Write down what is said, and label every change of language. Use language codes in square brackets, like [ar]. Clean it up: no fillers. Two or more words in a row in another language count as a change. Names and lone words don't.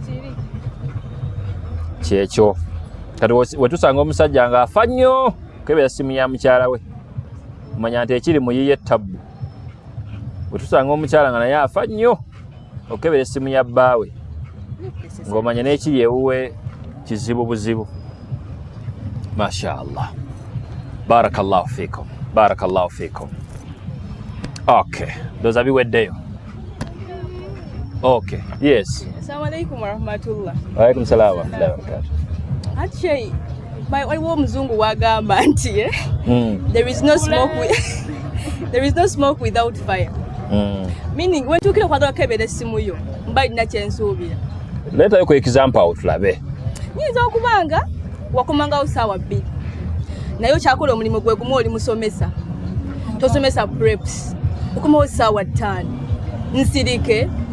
[lg] kyekyo kati wetusanga omusajja ng'afa nnyo okukebera essimu ya mukyala we omanya nti ekiri mu yiye tabbu wetusanga omukyala nga naye afa nnyo okukebera essimu ya bbaawe ng'omanya n'ekiri ewuwe kizibu buzibu [ar] ما شاء الله بارك الله فيكم [lg] okay doza biweddeyo [en] okay yes [ar] السلام عليكم ورحمة الله وعليكم السلام ورحمة الله وبركاته [lg] actually waliwo omuzungu wagamba nti [en] there is no smoke without fire [lg] meaning wentukira okwagala kukebera essimu yo mba lina kyensuubira leetayo ku example tulabe nyinza okubanga wakomangawo ssaawa 2 naye okyakola omulimu gwe gumu oli musomesa tosomesa preps okomawo ssaawa 5 nsirike